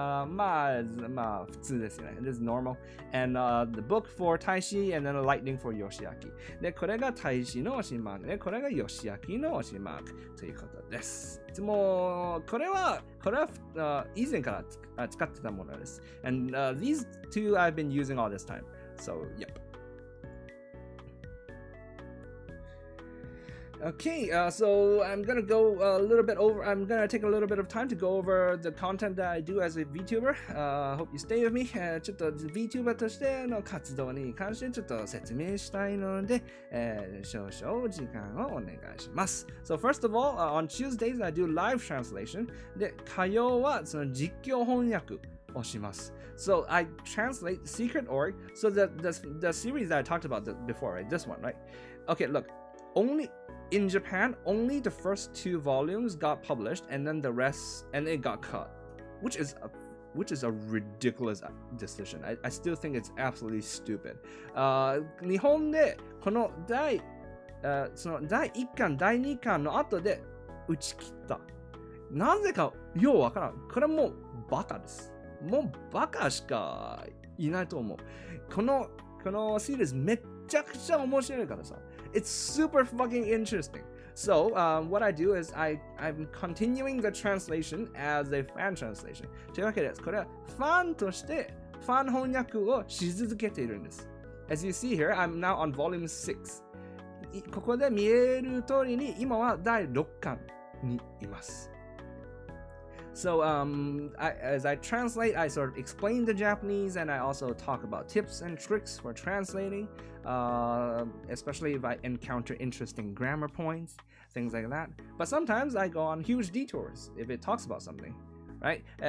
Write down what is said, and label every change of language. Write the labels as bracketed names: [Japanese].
[Japanese] まあ普通ですよね。 [English] This is normal. And the book for Taishi and then a lightning for Yoshiaki. [Japanese] で、これがTaishiの推しマークで、これがYoshiakiの推しマークということです。いつもこれは以前から使ってたものです。 [English] And these two I've been using all this time. So, yep.Okay, so I'm gonna go a little bit over. I'm gonna take a little bit of time to go over the content that I do as a VTuber. Hope you stay with me. [Japanese] ちょっと VTuber としての活動に関してちょっと説明したいので、少々時間をお願いします。 [English] So first of all, on Tuesdays I do live translation. [Japanese] で、火曜はその実況翻訳をします。 [English] So I translate Secret Org. So the series that I talked about before, right? This one, right? Okay, look.Only in Japan, only the first 2 volumes got published, and then the rest, and it got cut, which is a ridiculous decision. I still think it's absolutely stupid. [Japanese] 日本でこの第その第1巻、第2巻の後で打ち切った。なぜかようわからん。これもうバカです。もうバカしかいないと思う。このシリーズめっちゃくちゃ面白いからさ。 [English] It's super fucking interesting. So, what I do is I'm continuing the translation as a fan translation. [Japanese] というわけです。これはファンとしてファン翻訳をし続けているんです。 [English] As you see here, I'm now on volume 6. [Japanese] ここで見える通りに今は第6巻にいます。 [English] So, as I translate, I sort of explain the Japanese and I also talk about tips and tricks for translating, especially if I encounter interesting grammar points, things like that. But sometimes I go on huge detours if it talks about something, right?